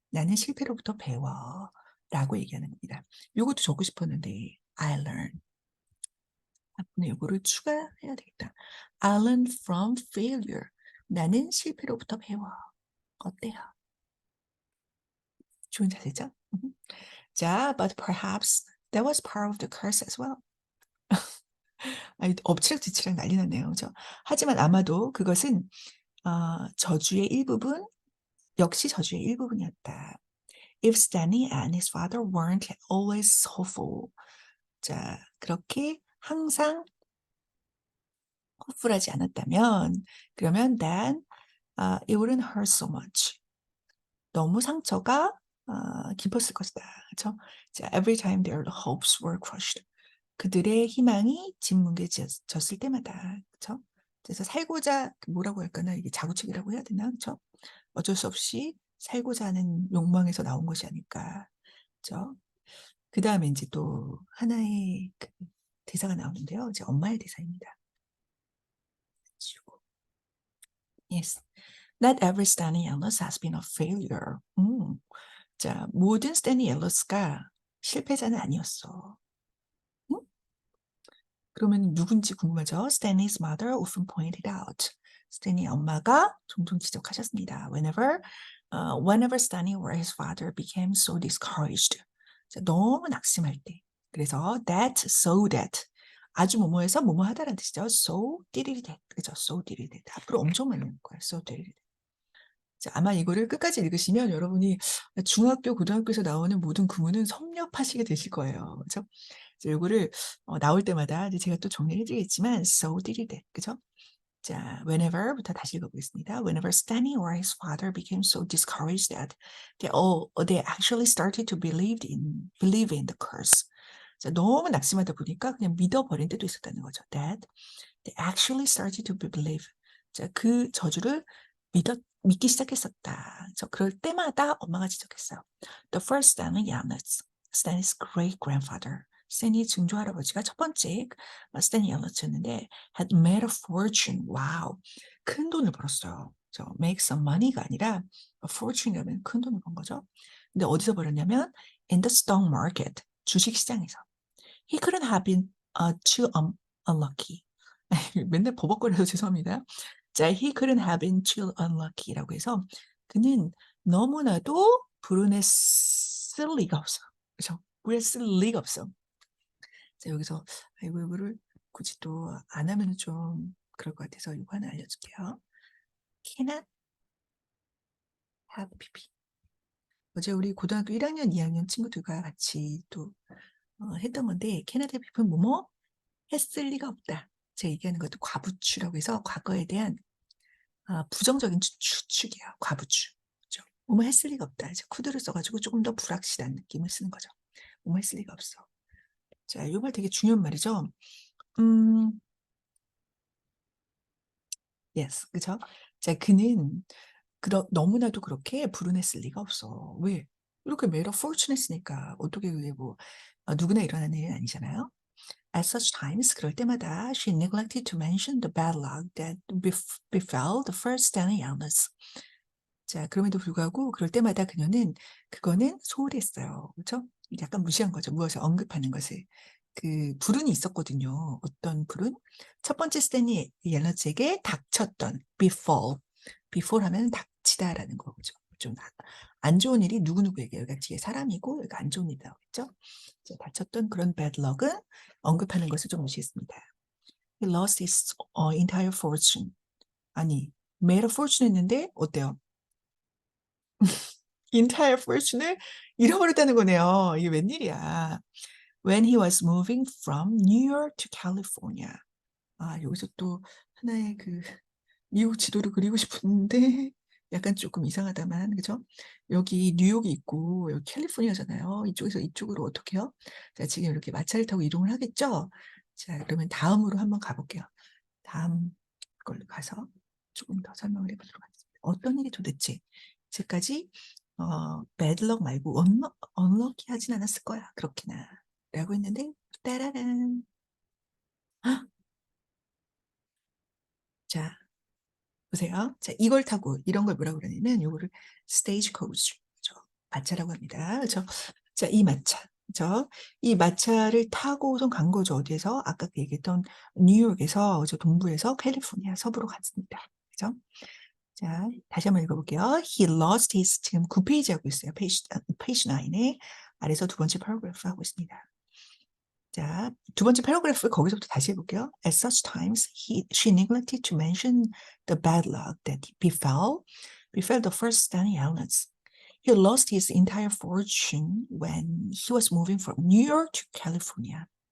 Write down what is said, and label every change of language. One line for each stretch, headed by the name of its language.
Korean: 나는 실패로부터 배워. 라고 얘기하는 겁니다. 요것도 적고 싶었는데
English: I learn.
Korean: 앞에 요거를 추가해야 되겠다.
English: I learned from failure.
Korean: 나는 실패로부터 배워. 어때요? 좋은 자세죠?
English: 자, but perhaps that was part of the curse as well.
Korean: 아니, 엎치락뒤치락 난리 났네요. 그죠? 하지만 아마도 그것은 저주의 일부분, 역시 저주의 일부분이었다.
English: If Stanley and his father weren't always hopeful.
Korean: 자, 그렇게 항상 허풀하지 않았다면, 그러면
English: then it wouldn't hurt so much.
Korean: 너무 상처가 깊었을 것이다. 그렇죠?
English: 자, every time their hopes were crushed.
Korean: 그들의 희망이 짓뭉개졌을 때마다, 그렇죠? 그래서 살고자 뭐라고 할까나 이게 자구책이라고 해야 되나, 그렇죠? 어쩔 수 없이 살고자 하는 욕망에서 나온 것이 아닐까, 그렇죠? 그 다음에 이제 또 하나의 그 대사가 나오는데요. 이제 엄마의 대사입니다.
English: Yes, not every Stanley Ellis has been a failure.
Korean: 자, 모든 스탠리 앨러스가 실패자는 아니었어. 응? 그러면 누군지 궁금하죠?
English: Stanley's mother often pointed out.
Korean: 스탠리 엄마가 종종 지적하셨습니다.
English: Whenever Stanley or his father became so discouraged.
Korean: 자, 너무 낙심할 때. 그래서
English: so that.
Korean: 아주 뭐뭐해서 뭐뭐하다라는 뜻이죠.
English: So did it. 그죠? So did it.
Korean: 앞으로 엄청 많이 나올 거예요.
English: So did it.
Korean: 자, 아마 이거를 끝까지 읽으시면 여러분이 중학교, 고등학교에서 나오는 모든 구문은 섭렵하시게 되실 거예요. 그죠? 이거를 나올 때마다 이제 제가 또 정리해 드리겠지만
English: so did it.
Korean: 그죠? 자, whenever부터 다시 읽어보겠습니다.
English: Whenever Stanley or his father became so discouraged that they actually started to believe in the curse.
Korean: 자, 너무 낙심하다 보니까 그냥 믿어버린 때도 있었다는 거죠.
English: That they actually started to believe.
Korean: 자, 그 저주를 믿기 시작했었다. 그럴 때마다 엄마가 지적했어요.
English: The first Stanley Yamnats, Stanley's great grandfather.
Korean: 스탠리 증조 할아버지가 첫 번째 스탠리 얄럿이었는데
English: had made a fortune.
Korean: 와우, 큰 돈을 벌었어요.
English: make some money
Korean: 가 아니라 a fortune이라면 큰 돈을 번 거죠. 근데 어디서 벌었냐면
English: in the stock market,
Korean: 주식 시장에서.
English: He couldn't have been too unlucky.
Korean: 맨날 버벅거려서 죄송합니다. 자,
English: he couldn't have been too unlucky
Korean: 라고 해서 그는 너무나도 불운했을 리가 없어. 그렇죠? 불운했을 리가 없어. 자, 여기서 이거를 굳이 또 안 하면 좀 그럴 것 같아서 이거 하나 알려줄게요.
English: cannot have PP.
Korean: 어제 우리 고등학교 1학년, 2학년 친구들과 같이 또 했던 건데 cannot have PP는 뭐뭐 했을 리가 없다. 제가 얘기하는 것도 과부추라고 해서 과거에 대한 부정적인 추측이야. 과부추. 그렇죠? 뭐뭐 했을 리가 없다. 이제 쿠드를 써가지고 조금 더 불확실한 느낌을 쓰는 거죠. 뭐뭐 했을 리가 없어. 자, 이 말 되게 중요한 말이죠. yes, 그죠? 자, 그는 너무나도 그렇게 불운했을 리가 없어. 왜? 이렇게 made a fortune 했으니까 어떻게 그게 뭐 누구나 일어나는 일은 아니잖아요.
English: At such times,
Korean: 그럴 때마다
English: she neglected to mention the bad luck that befell the first Stanley Ellis.
Korean: 자, 그럼에도 불구하고 그럴 때마다 그거는 소홀히 했어요. 그렇죠? 약간 무시한 거죠. 무엇을 언급하는 것을. 그 불운이 있었거든요. 어떤 불운? 첫 번째 스탠리 옐러츠에게 닥쳤던 befall 하면 닥치다라는 거죠. 좀 안 좋은 일이 누구누구에게 여기가 뒤에 사람이고 여기가 안 좋은 일이라고 했죠. 닥쳤던 그런 bad luck은 언급하는 것을 좀 무시했습니다.
English: He lost his entire fortune.
Korean: 아니, made a fortune 했는데 어때요? entire fortune을 잃어버렸다는 거네요. 이게 웬일이야.
English: When he was moving from New York to California.
Korean: 여기서 또 하나의 그 미국 지도를 그리고 싶은데 약간 조금 이상하다만, 그죠? 여기 뉴욕이 있고 여기 캘리포니아잖아요. 이쪽에서 이쪽으로 어떻게 해요? 자, 지금 이렇게 마차를 타고 이동을 하겠죠? 자, 그러면 다음으로 한번 가볼게요. 다음 걸로 가서 조금 더 설명을 해보도록 하겠습니다. 어떤 일이 도대체 지금까지 bad luck 말고 unlucky 하진 않았을 거야. 그렇게나 라고 했는데 따라란. 헉! 자, 보세요. 자, 이걸 타고 이런 걸 뭐라고 그러냐면 요거를 스테이지 코치, 마차라고 합니다. 그렇죠? 자, 이 마차. 그렇죠? 이 마차를 타고선 간 거죠. 어디에서? 아까 그 얘기했던 뉴욕에서 저 동부에서 캘리포니아 서부로 갔습니다. 그죠? 자, 다시 한번 읽어볼게요.
English: He lost his
Korean: 지금 9페이지 하고 있어요. 페이지 9에 아래서 두 번째 패러그래프 하고 있습니다. 자, 두 번째 패러그래프 거기서부터 다시 해볼게요.
English: At such times, she neglected to mention the bad luck that befell the first Stanley Islands. He lost his entire fortune when he was moving from New York to California.